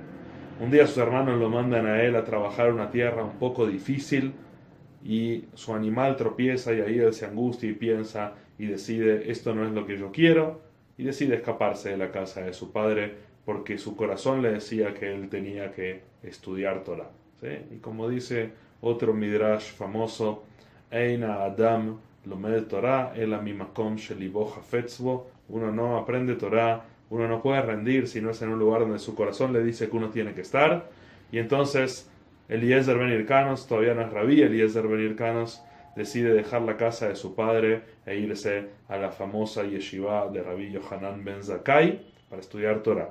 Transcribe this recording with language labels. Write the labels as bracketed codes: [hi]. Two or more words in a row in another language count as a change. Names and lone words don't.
[es] Un día sus hermanos lo mandan a él a trabajar una tierra un poco difícil, y su animal tropieza, y ahí él se angustia y piensa y decide, esto no es lo que yo quiero, y decide escaparse de la casa de su padre porque su corazón le decía que él tenía que estudiar Torah, ¿sí? Y como dice otro midrash famoso, [he] אין אדם לומד תורה אלא ממקום שלבו חפץ בו. [es] Uno no aprende Torah, uno no puede rendir si no es en un lugar donde su corazón le dice que uno tiene que estar. Y entonces Eliezer ben Hirkanos, todavía no es rabí, Eliezer ben Hirkanos decide dejar la casa de su padre e irse a la famosa yeshiva de Rabí Yohanan ben Zakkai para estudiar Torah.